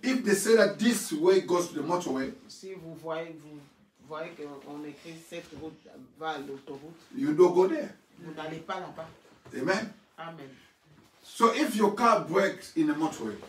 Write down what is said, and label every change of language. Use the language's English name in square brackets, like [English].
[English] if they say that this way goes to the motorway, [French] si vous voyez qu'on écrit cette route va à l'autoroute, [English] you don't go there. [French] vous n'allez pas là-bas. [English] Amen. [French] Amen. [English] So if your car breaks in the motorway,